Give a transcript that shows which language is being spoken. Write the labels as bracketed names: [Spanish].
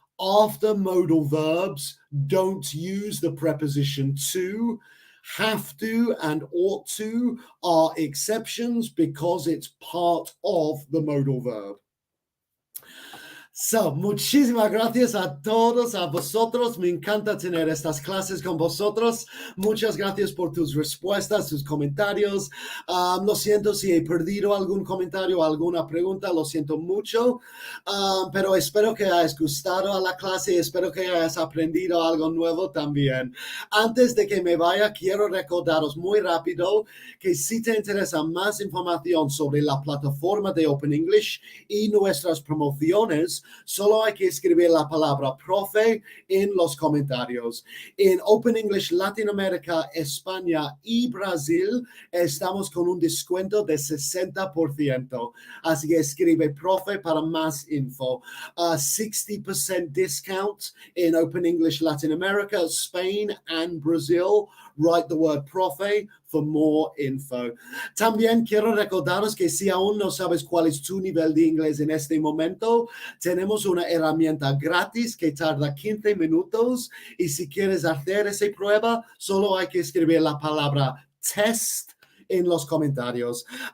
[English] After modal verbs, don't use the preposition to. Have to and ought to are exceptions because it's part of the modal verb. [Spanish] So, muchísimas gracias a todos, a vosotros. Me encanta tener estas clases con vosotros. Muchas gracias por tus respuestas, tus comentarios. Lo siento si he perdido algún comentario o alguna pregunta, lo siento mucho. Pero espero que hayas gustado a la clase y espero que hayas aprendido algo nuevo también. Antes de que me vaya, quiero recordaros muy rápido que si te interesa más información sobre la plataforma de Open English y nuestras promociones, solo hay que escribir la palabra profe en los comentarios. En Open English Latinoamérica, España y Brasil estamos con un descuento de 60%. Así que escribe profe para más info. [English] 60% discount in Open English Latin America, Spain and Brazil. Write the word profe for more info. [Spanish] También quiero recordaros que si aún no sabes cuál es tu nivel de inglés en este momento, tenemos una herramienta gratis que tarda 15 minutos y si quieres hacer esa prueba, solo hay que escribir la palabra test en los comentarios.